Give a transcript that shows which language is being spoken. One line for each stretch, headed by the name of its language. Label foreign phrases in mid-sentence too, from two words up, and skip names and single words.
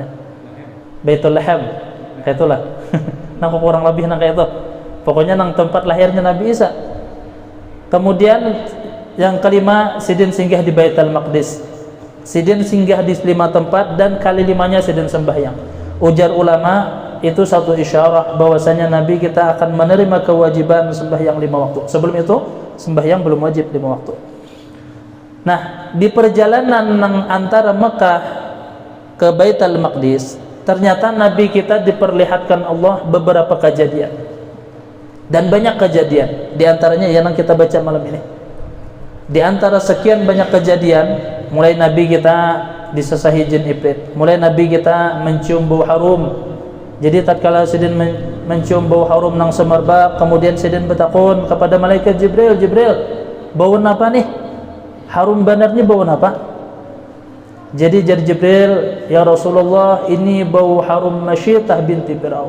Indonesian: Baitul Lahab. Kayak itulah. Nah, kurang lebih nang kayak itu. Pokoknya nang tempat lahirnya Nabi Isa. Kemudian yang kelima, sidin singgah di Baitul Maqdis. Sidin singgah di 5 tempat dan kali 5-nya sidin sembahyang. Ujar ulama, itu satu isyarat bahwasanya Nabi kita akan menerima kewajiban sembahyang 5 waktu. Sebelum itu sembahyang belum wajib 5 waktu. Nah, di perjalanan antara Mekah ke Baitul Maqdis, ternyata Nabi kita diperlihatkan Allah beberapa kejadian. Dan banyak kejadian, di antaranya yang kita baca malam ini. Di antara sekian banyak kejadian, mulai Nabi kita disesahi jin ibrit, mulai Nabi kita mencium bau harum. Jadi tatkala sidin mencium bau harum nang semerbak, kemudian sidin bertakun kepada malaikat Jibril, Jibril, bau apa nih?
Banjar: Harum banarnya bau apa?
Indonesian: Jadi jar Jibril, ya Rasulullah, ini bau harum Masyitah binti Fir'aun.